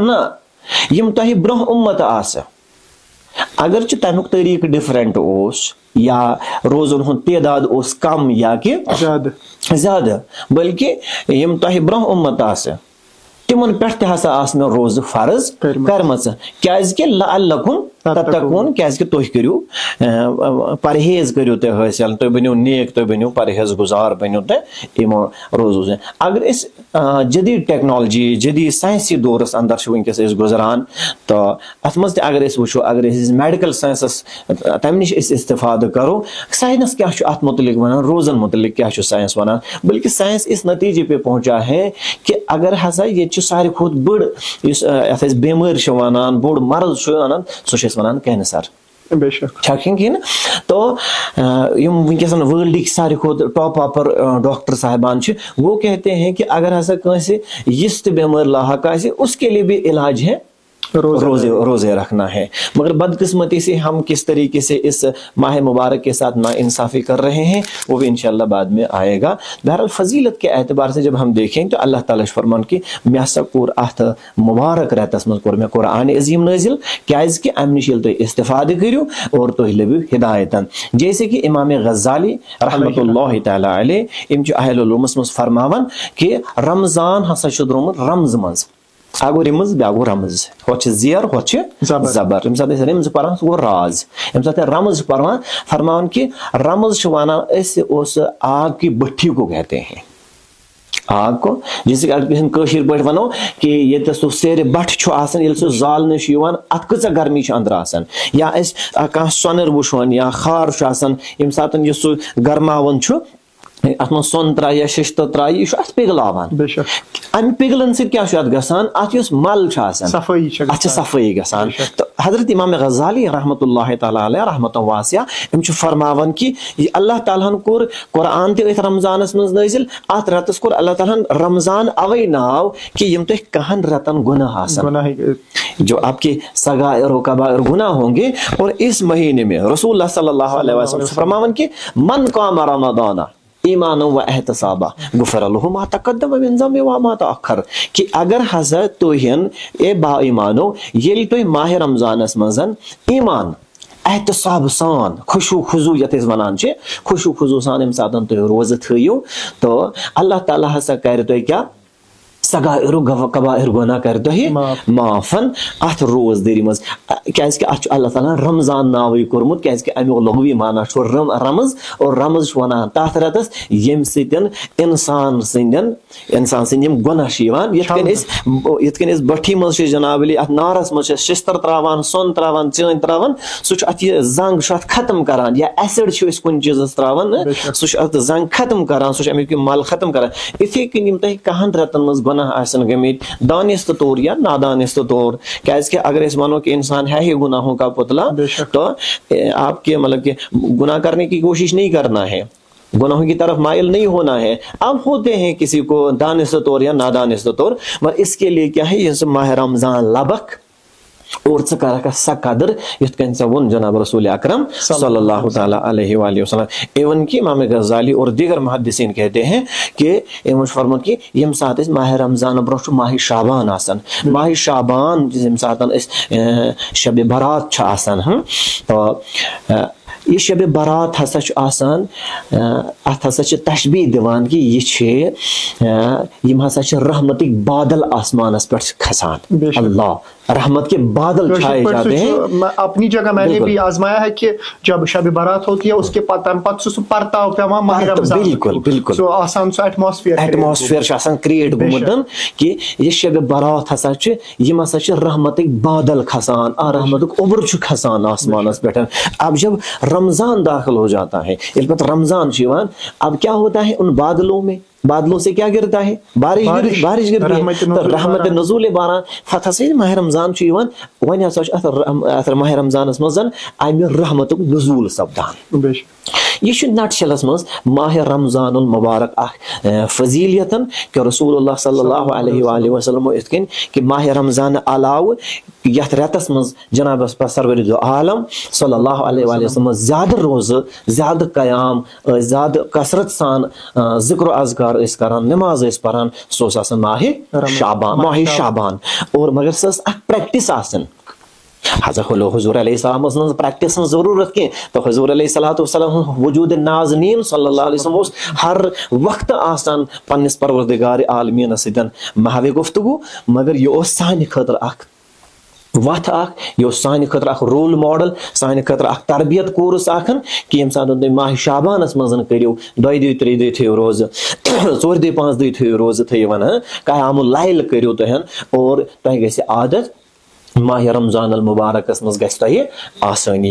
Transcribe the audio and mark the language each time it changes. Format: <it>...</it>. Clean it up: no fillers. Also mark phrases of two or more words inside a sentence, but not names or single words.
<ks>نہ یم تۄہہِ برونٛہہ اُمت آسہٕ اگرچہ تمیُک طریقہٕ ڈفرنٹ اوس یا روزن ہُنٛد تعداد اوس کم یا کہ زیادٕ بلکہ یم تۄہہِ برونٛہہ اُمت آسہٕ تمن پٮ۪ٹھ تہِ ہسا آسہٕ مےٚ روزٕ فرض کرمژٕ کیازکہِ لعلکم تتقون کیازکہِ تُہۍ کٔرِو پرہیز کٔرِو تُہۍ حٲصِل تُہۍ بٔنِو نیک تُہۍ بٔنِو پرہیز گزار بٔنِو تُہۍ یِمو روزو سۭتۍ. اگر أسۍ جدید ٹیکنالوجی جدید سائنسی دورس اندر چھِ وٕنکیٚس أسۍ گُزران تہٕ اتھ منٛز تہِ اگر أسۍ وٕچھو اگر أسۍ میڈیکل ساینسس تمہِ نِش أسۍ استفادٕ کرو سائنس کیاہ چھُ اتھ متعلق ونان روزن متعلق کیاہ چھُ سائنس ونان بلکہ</ks> <ur>سائنس اس نتیجے پہ پہنچا ہے کہ اگر</ur> <ks>ہسا یہ ساروی کھۄتہٕ بٔڑ یُس یتھ أسۍ بٮ۪مٲرۍ چھِ ونان بوٚڑ مرض چھُ ونان سُہ چھِ أسۍ ونان کینسر. چھکیں نا تو یم ونکس ورلڈک ساروی کھۄتہٕ ٹاپ آپر ڈاکٹر صاحبان چھِ</ks> <ur>وہ کہتے ہیں کہ اگر</ur> <ks>ہسا کٲنٛسہِ یِژھ تہِ بٮ۪مٲرۍ لاحق آسہِ</ks> <ur>اس کے لیے بھی علاج ہے روزے رکھنا ہے. مگر بدقسمتی سے ہم کس طریقے سے اس ماہ مبارک کے ساتھ ناانصافی کر رہے ہیں وہ بھی انشاءاللہ بعد میں آئے گا. بہرحال فضیلت کے اعتبار سے جب ہم دیکھیں</ur> <ks>تو اللہ تعالیٰ فرمان کہ مےٚ ہسا کوٚر اتھ مبارک رٮ۪تس منٛز کوٚر مےٚ قرآن عظیٖم نٲزِل کیازکہِ امہِ نِش ییٚلہِ تُہۍ استفادٕ کٔرِو اور تُہۍ لٔبِو ہدایتن.</ks> <ur>جیسے کہ</ur> <ks>امام غزالی رحمۃ اللہ تعالیٰ علیہ یِم چھِ اہل علومس منٛز فرماوان کہ رمضان ہسا چھُ درٛومُت رمز منٛز. اکھ گوٚو رِمز بیٛاکھ گوٚو رمز ہۄتھ چھِ زیر ہۄتھ چھِ زبر. ییٚمہِ ساتہٕ أسۍ رِمز پران سُہ گوٚو راز. ییٚمہِ ساتہٕ رمز چھِ پران فرماوان کہ رمز چھِ ونان أسۍ اوس</ks> <ur>آگ کی بٹھی کو کہتے ہیں آگ کو جیسے</ur> <ks>کہ اگر کٲشِر پٲٹھۍ ونو کہ ییٚتٮ۪س سُہ سیرِ بٹھ چھُ آسان ییٚلہِ سُہ زالنہٕ چھُ یِوان اتھ کۭژاہ گرمی چھِ أنٛدرٕ آسان یا أسۍ کانٛہہ سۄنٕر وٕچھون یا خار چھُ آسان ییٚمہِ ساتہٕ یہِ سُہ گرماوان چھُ اتھ منٛز سۄن ترایہِ یا ششتر ترایہِ یہِ چھُ اتھ پِگلاوان. امہِ پِگلن سۭتۍ کیاہ چھُ اتھ گژھان اتھ یُس مل چھُ آسان اتھ چھِ صفٲیی گژھان. تہٕ حضرت امام غزالی رحمۃ اللہ تعالیٰ علیہ رحمۃ واسعہ یِم چھِ فرماوان کہ یہِ اللہ تعالیٰ ہن کوٚر قرآن تہِ أتھۍ رمضانس منٛز نٲزِل اتھ رٮ۪تس کوٚر اللہ تعالیٰ ہن رمضان اوے ناو کہ یِم تۄہہِ کہن رٮ۪تن گُناہ آسن</ks> <ur>جو آپ کے صغائر و کبائر گناہ ہوں گے اور اس مہینے میں</ur> <ks>رسول اللہ صلی اللہ علیہ وسلم فرماون کہ</ks> <ar>من قام رمضان ایمان و احتسابا غفر له ما تقدم من ذنبه وما تأخر.</ar> <ks>کہ اگر ہسا تُہین اے با ایمانو ییٚلہِ تُہۍ ماہ رمضانس منٛز ایمان احتساب سان خشوع خضوع یتھ أسۍ ونان چھِ خشوع خضوع سان ییٚمہِ ساتہٕ تُہۍ روزٕ تھٲیِو تو اللہ تعالیٰ ہسا کرِ تۄہہِ کیاہ صغائر و کبائر گناہ کر تۄہہِ معافن اتھ روزدٔری منٛز کیازکہِ اتھ چھُ اللہ تعالیٰ رمضان ناوٕے کوٚرمُت کیازکہِ امیُک لغوی معنی چھُ رمز اور رمز چھُ ونان تتھ رٮ۪تس ییٚمہِ سۭتۍ انسان سٕنٛدۍ یِم گۄناہ چھِ یِوان یِتھ کٔنۍ أسۍ بٹھی منٛز چھِ جناب علی اتھ نارس منٛز چھِ شستر تراوان سۄن تراوان چٲنۍ تراوان سُہ چھُ اتھ یہِ زنگ چھُ اتھ ختم کران یا ایسڈ چھِ أسۍ کُنہِ چیٖزس تراوان سُہ چھُ اتھ زنگ ختم کران سُہ چھُ امیُک یہِ مل ختم کران. یِتھے کٔنۍ یِم تۄہہِ کہن رٮ۪تن منٛز گۄناہ آسن گٔمٕتۍ دانستہٕ طور یا نادانستہٕ طور کیازکہِ اگر أسۍ ونو کہ انسان</ks> <ur>ہے ہی گناہوں کا پتلا تو آپ کے مطلب کہ گناہ کرنے کی کوشش نہیں کرنا ہے گناہوں کی طرف مائل نہیں ہونا ہے. اب ہوتے ہیں کسی کو دانستہ طور یا نادانستہ طور مگر اس کے لیے کیا ہے یہ ماہ رمضان</ur> <ks>لبک اور ژٕ کرکھ سا قدر یتھ کٔنۍ ژےٚ ووٚن</ks> <ur>جناب رسول اکرم صلی اللہ تعالیٰ علیہ وآلہ وسلم.</ur> <ks>ایون کہ</ks> <ur>امام غزالی اور دیگر محدثین کہتے ہیں کہ</ur> <ks>یِمو چھُ فرموت کہ ییٚمہِ ساتہٕ أسۍ ماہ رمضان برونٛہہ چھُ ماہ شعبان آسان ماہ شعبان ییٚمہِ ساتہٕ أسۍ شبِ برات چھِ آسان یہ شب برات ہسا چھُ آسان اتھ ہسا چھِ تشبیح دِوان کہ یہِ چھِ یِم ہسا چھِ رحمتٕکۍ بادل آسمانس پٮ۪ٹھ کھسان</ks> <ur>اللہ رحمت کے بادل چھائے جاتے ہیں. اپنی جگہ میں نے بھی آزمایا ہے کہ جب شب برات ہوتی ہے اس کے</ur> <ks>تمہ پتہ سہ پرتاو پیوان ماہ رمضان.</ks> <ur>بالکل بالکل</ur> <ks>سو آسان سو ایٹماسفیئر چھ آسان کریٹ گومتن کہ یہ شب برات ہسا چھ یم ہسا چھ رحمتک بادل کھسان رحمتک اوبر چھ کھسان آسمانس پہ.</ks> <ur>اب جب رمضان داخل ہو جاتا ہے</ur> <ks>یل پتہ رمضان چھ یوان</ks> <ur>اب کیا ہوتا ہے ان بادلوں میں بادلوں سے کیا گرتا ہے بارش گرتی ہے رحمت نزول باران فتح سے</ur> <ks>ماہ رمضان چھ یوان ون ہسا اتر ماہ رمضانس مز امہ رحمتک نزول سپدان. یہ نٹ شلس مز ماہ رمضان المبارک اخ فضیلیت کہ رسول اللہ صلی اللہ علیہ وآلہ وسلم ات کن کہ ماہ رمضان علاوہ یتھ رتس مز جناب سرور دو عالم صلی اللہ علیہ وآلہ وسلم زیادہ روز زیادہ قیام زیادہ کثرت سان ذکر و اذکار اس کران نماز اس پران سو آسان ماہ شعبان اور مگر سس اخ پریکٹس آسن.</ks> <ur>حضور علیہ السلام پریکٹس ضرورت کی تو</ur> <ks>حضور علیہ السلام وجود نازنین صلی اللہ علیہ وسلم ہر وقت آسان پنس پروردگار عالمین ستن محو گفتگو مگر یہ سانہ خاطر اخ وت یہ سانہ خاطر اخ</ks> <en>role model</en> <ks>سانہ خاطر اخ تربیت کورس اخن کہ یم سات تم ماہ شعبانس مزن کرو دۄیہِ دۄہہِ ترٛیٚیہِ دۄہہِ تھٲیِو روزٕ ژورِ دۄہہِ پانٛژھ دۄہہِ تھٲیِو روزٕ تھٲیِو قیام اللیل کٔرِو تُہۍ اور تۄہہِ گژھِ عادت ماہ رمضان المبارکس مز گژھِ تۄہہِ آسٲنی.</ks>